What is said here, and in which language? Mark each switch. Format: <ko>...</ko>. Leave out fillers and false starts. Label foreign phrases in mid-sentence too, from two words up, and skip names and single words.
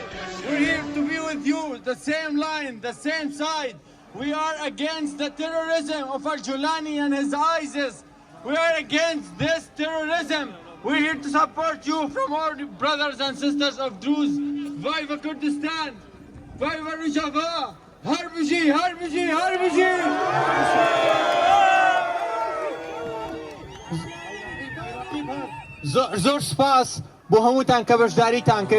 <en>We're here to be with you, the same line, the same side. We are against the terrorism of Al-Julani and his ISIS. We are against this terrorism. We're here to support you from our brothers and sisters of Druze. Viva Kurdistan! Viva Rojava!</en> <ku>Harbiji! Harbiji! Harbiji!</ku> <ckb>زور سپاس بو هموتان که بشداریتان کرد.</ckb>